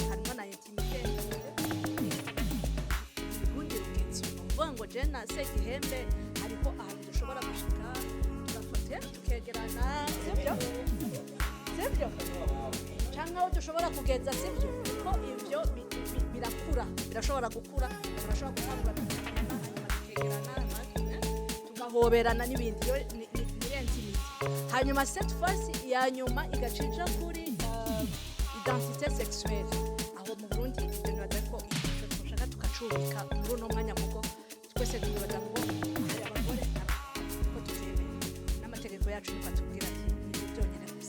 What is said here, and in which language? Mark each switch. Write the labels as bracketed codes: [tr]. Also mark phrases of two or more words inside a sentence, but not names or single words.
[rn] Harimo na intimité ubundi rugenzo uvuga ngo je na se gihembe ariko ahantu dushobora gushika tugafata tukegerana, sibyo? Sibyo? Canke aho dushobora kugeza, sibyo? Kuko ibyo birakura, birashobora gukura, turashobora gutangura tukegerana hanyuma tukegerana tugahoberana n'ibindi, ni intimité. Hanyuma [fr] cette fois-ci [rn] ya nyuma igacija kuri [fr] identité sexuelle, [rn] aho mu Burundi ibyo nibaza ko dushaka tukacubika muri uno mwanya kuko twese tubibaza ngo hari abagore ko tutemera n'amategeko yacu niko atubwira ati ni byonyine gusa.